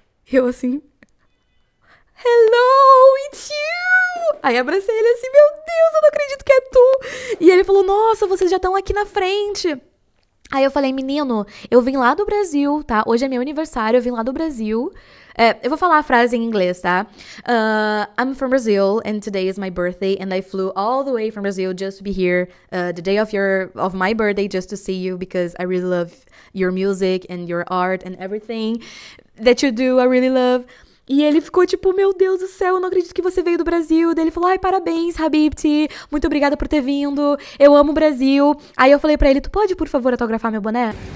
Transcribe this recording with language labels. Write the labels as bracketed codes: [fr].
[pt] Eu assim, [en] hello, it's you. [pt] Aí abracei ele assim, meu Deus, eu não acredito que é tu. E ele falou, nossa, vocês já estão aqui na frente. Aí eu falei, menino, eu vim lá do Brasil, tá? Hoje é meu aniversário, eu vim lá do Brasil. Eu vou falar a frase em inglês, tá? [en] I'm from Brazil, and today is my birthday, and I flew all the way from Brazil just to be here the day of my birthday, just to see you, because I really love your music and your art and everything that you do, I really love. [pt] E ele ficou tipo, meu Deus do céu, eu não acredito que você veio do Brasil. Daí ele falou, parabéns, Habibti, muito obrigada por ter vindo, eu amo o Brasil. Aí eu falei pra ele, tu pode, por favor, autografar meu boné?